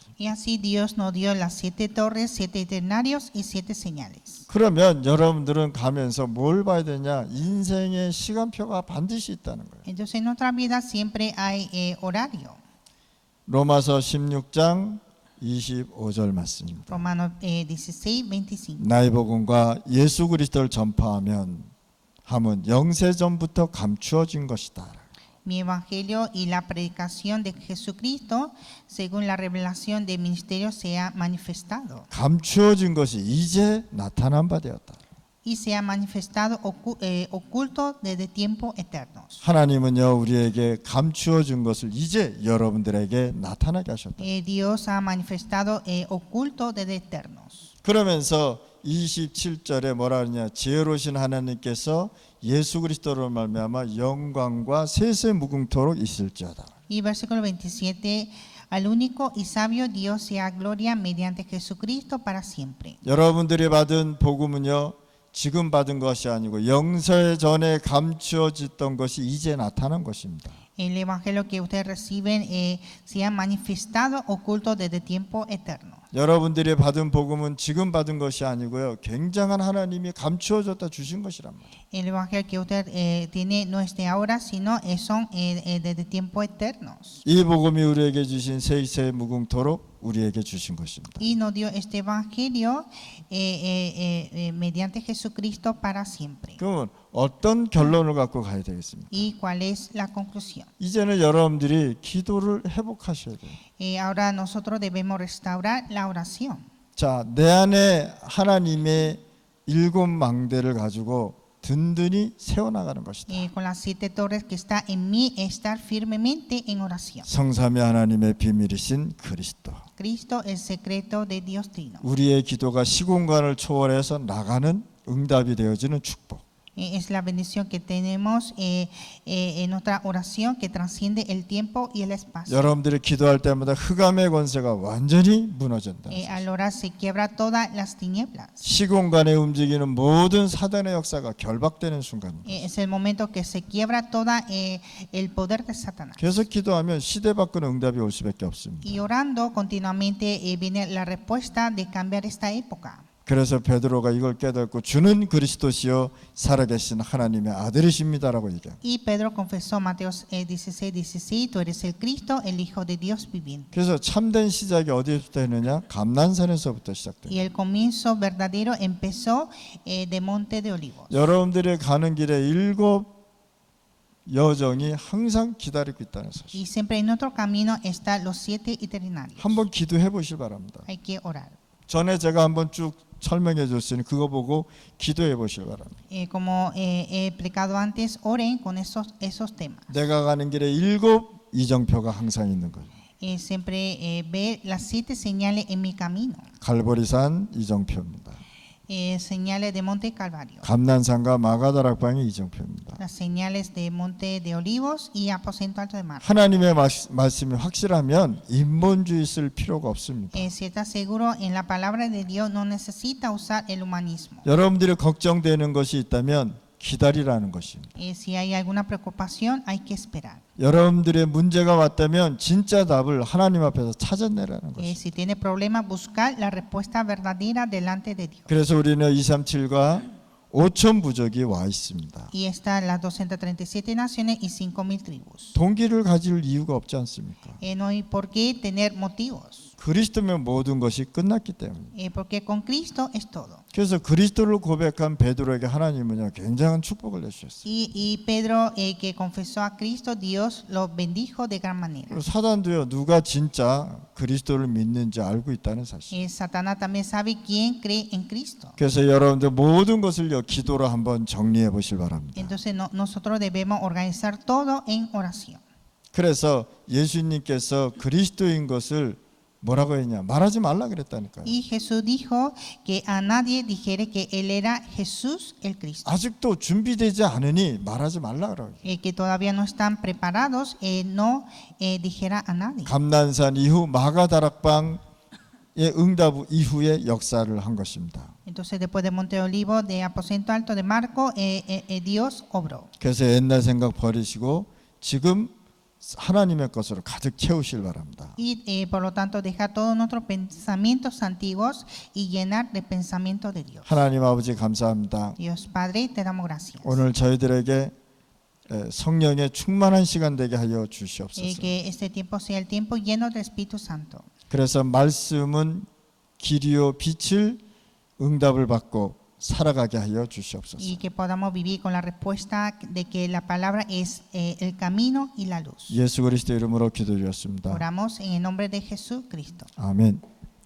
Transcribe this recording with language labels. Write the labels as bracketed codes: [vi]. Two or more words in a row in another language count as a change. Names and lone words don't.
[es] Y así Dios nos dio las 7 torres, 7 itinerarios y 7 señales. [ko] 그러면 여러분들은 가면서 뭘 봐야 되냐? 인생의 시간표가 반드시 있다는 거예요. [es] Entonces en nuestra vida siempre hay horario. [ko] 로마서 16장 25절 말씀입니다. [es] Romanos 16, 25. [ko] 나의 복음과 예수 그리스도를 전파하면 함은 영세전부터 감추어진 것이다. [es] Mi evangelio y la predicación de Jesucristo, según la revelación del ministerio, se ha manifestado. [ko] 감추어진 것이 이제 나타난 바 되었다. [es] Y se ha manifestado oculto desde tiempos eternos. [ko] 하나님은요 우리에게 감추어진 것을 이제 여러분들에게 나타나게 하셨다. [es] Dios ha manifestado oculto desde eternos. [ko] 그러면서 27절에 뭐라 하느냐? 지혜로우신 하나님께서 예수 그리스도로 말미암아 영광과 세세 무궁토록 있을지어다. [es] Y versículo 27, al único y sabio Dios sea gloria mediante Jesucristo para siempre. [ko] 여러분들이 받은 복음은요 지금 받은 것이 아니고 영세 전에 감추어졌던 것이 이제 나타난 것입니다. [es] El evangelio que ustedes reciben se ha manifestado oculto desde tiempo eterno. [ko] 여러분들이 받은 복음은 지금 받은 것이 아니고요 굉장한 하나님이 감추어졌다 주신 것이란 말이에요. [es] El evangelio que usted tiene no es de ahora, sino son desde tiempos eternos. [ko] 이 복음이 우리에게 주신 세세 무궁토록 우리에게 주신 것입니다. [es] Y nos dio este evangelio mediante Jesucristo para siempre. [ko] 그러면 어떤 결론을 갖고 가야 되겠습니까? [es] ¿Y cuál es la conclusión? [ko] 이제는 여러분들이 기도를 회복하셔야 돼요. [es] Ahora nosotros debemos restaurar la oración. [ko] 자, 내 안에 하나님의 7망대를 가지고 든든히 세워나가는 것이다. [es] Con las 7 torres que está en mí, estar firmemente en oración. [ko] 성삼위 하나님의 비밀이신 그리스도. [es] Cristo, el secreto de Dios Trino. [ko] 우리의 기도가 시공간을 초월해서 나가는 응답이 되어지는 축복. [es] Es la bendición que tenemos en nuestra oración que trasciende el tiempo y el espacio. [ko] 여러분들이 기도할 때마다 흑암의 권세가 완전히 무너진다. [es] Al orar se quiebra todas las tinieblas. [ko] 시공간에 움직이는 모든 사단의 역사가 결박되는 순간입니다. [es] Es el momento que se quiebra toda el poder de Satanás. [ko] 계속 기도하면 시대 바꾸는 응답이 올 수밖에 없습니다. [es] Y orando continuamente viene la respuesta de cambiar esta época. [ko] 그래서 베드로가 이걸 깨닫고 주는 그리스도시요 살아계신 하나님의 아들이십니다라고 얘기합니다. [es] Y Pedro confesó Mateo 16:16, tú eres el Cristo, el Hijo de Dios viviente. [ko] 그래서 참된 시작이 어디서부터 했느냐? 감난산에서부터 시작돼요. [es] Y el comienzo verdadero empezó de Monte de Olivos. [ko] 여러분들이 가는 길에 7 여정이 항상 기다리고 있다는 사실. [es] Y siempre en nuestro camino están los 7 itinerarios. [ko] 한번 기도해 보실 바랍니다. [es] Hay que orar. [ko] 전에 제가 한번 쭉 설명해 줬으니 그거 보고 기도해 보실 바랍니다. [es] Como he explicado antes, oren con esos temas. [ko] 내가 가는 길에 7 이정표가 항상 있는 거예요. [es] Siempre ver las 7 señales en mi camino. [ko] 갈보리산 이정표입니다. [es] Señales de Monte Calvario. [ko] 감난산과 마가다락방이 이정표입니다. [es] Las señales de Monte de Olivos y Aposento Alto de Mar. [ko] 하나님의 말씀이 확실하면 인본주의 쓸 필요가 없습니다. [es] Si está seguro en la palabra de Dios, no necesita usar el humanismo. [ko] 여러분들이 걱정되는 것이 있다면 기다리라는 것입니다. [es] Si hay alguna preocupación, hay que esperar. [ko] 여러분들의 문제가 왔다면 진짜 답을 하나님 앞에서 찾아내라는 것입니다. [es] Si tiene problemas, buscar la respuesta verdadera delante de Dios. [ko] 그래서 우리는 237과 5천 부족이 와 있습니다. [es] Y están las 237 naciones y 5,000 tribus. [ko] 동기를 가질 이유가 없지 않습니까? [es] No hay por qué tener motivos. [ko] 그리스도면 모든 것이 끝났기 때문에. [es] Porque con Cristo es todo. [ko] 그래서 그리스도를 고백한 베드로에게 하나님은요 굉장한 축복을 내주셨어요. [es] Y Pedro, que confesó a Cristo, Dios lo bendijo de gran manera. [ko] 그리고 사단도요 누가 진짜 그리스도를 믿는지 알고 있다는 사실. [es] Satanás también sabe quién cree en Cristo. [ko] 그래서 여러분들 모든 것을요 기도로 한번 정리해 보실 바랍니다. [es] Entonces nosotros debemos organizar todo en oración. [ko] 그래서 예수님께서 그리스도인 것을 뭐라고 했냐? 말하지 말라 그랬다니까요. [es] Y Jesús dijo que a nadie dijere que él era Jesús el Cristo. [ko] 아직도 준비되지 않으니 말하지 말라 그러고. [es] Que todavía no están preparados, no dijera a nadie. [ko] 감난산 이후 마가다락방의 응답 이후의 역사를 한 것입니다. [es] Entonces después de Monte Olivo, de Aposento Alto de Marco, Dios obró. [ko] 그래서 옛날 생각 버리시고 지금 하나님의 것으로 가득 채우실 바랍니다. [es] Y por lo tanto dejar todos nuestros pensamientos antiguos y llenar de pensamiento de Dios. [ko] 하나님 아버지 감사합니다. [es] Dios Padre, te damos gracias. [ko] 오늘 저희들에게 성령의 충만한 시간 되게 하여 주시옵소서. [es] Que este tiempo sea el tiempo lleno del Espíritu Santo. [ko] 그래서 말씀은 길이요 빛을 응답을 받고 살아가게 하여 주시옵소서. [es] Y que podamos vivir con la respuesta de que la palabra es el camino y la luz. [ko] 예수 그리스도 이름으로 기도드렸습니다. [es] Oramos en el nombre de Jesucristo. [ko] 아멘.